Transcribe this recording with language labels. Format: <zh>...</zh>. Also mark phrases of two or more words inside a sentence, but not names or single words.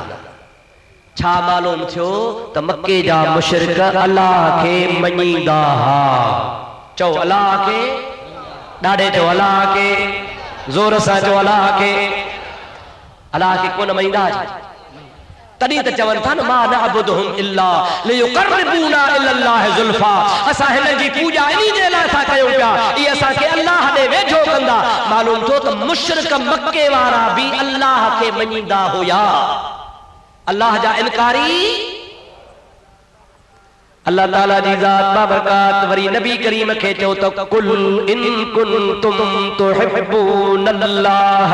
<sd>छा मालूम थियो त मक्के जा मुशरिक अलाह खे मञींदा हा। चओ अलाह खे, ॾाढे चओ अलाह खे, ज़ोर सां चओ अलाह खे। अलाह खे कोन मञींदा, तॾहिं त चवनि था न</sd> <ar>ما نعبدهم إلا ليقربونا إلى الله زلفى.</ar> <sd>असां हिन जी पूजा इन्ही जे लाइ था कयूं पिया, इहे असांखे अलाह ॾे वेझो कंदा। मालूम थियो त मुशरिक मक्के वारा बि अलाह खे मञींदा हुया, अलाह जा इनकारी। अल्लाह ताला जी ज़ात बाबरकात वरी नबी करीम खे चयो त</sd> <ar>قل إن كنتم تحبون الله.</ar>